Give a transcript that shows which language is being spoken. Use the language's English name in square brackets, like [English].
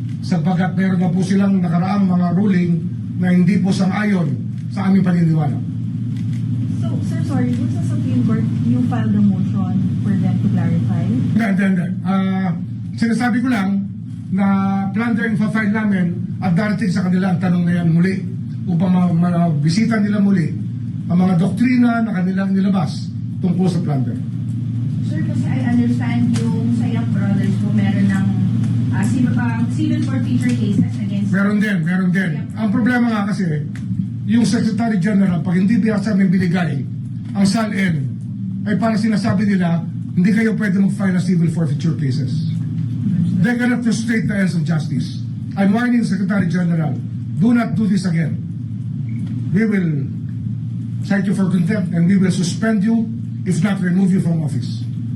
[Filipino] Sapagkat meron na po silang nakaraang mga ruling na hindi po sang-ayon sa aming paniniwala. [English] So, sir, sorry, [Filipino] dun sa [English] Supreme Court, you filed a motion for them to clarify? [Filipino] Hindi. Sinasabi ko lang na plunder yung file namin at darating sa kanila ang tanong na yan muli upang mabisita nila muli ang mga doktrina na kanilang nilabas tungkol sa plunder. [English] Sir, [Filipino] kasi [English] I understand yung sa young brothers [Filipino] po meron ng [English] civil forfeiture cases against... [Filipino] Meron din. Ang problema nga kasi, yung Secretary General, pag hindi biyasa namin binigay ang SALN, ay parang sinasabi nila, hindi kayo pwede mag-file ng civil forfeiture cases. [English] They cannot frustrate the ends of justice. I'm warning the Secretary General, do not do this again. We will cite you for contempt and we will suspend you, if not remove you from office.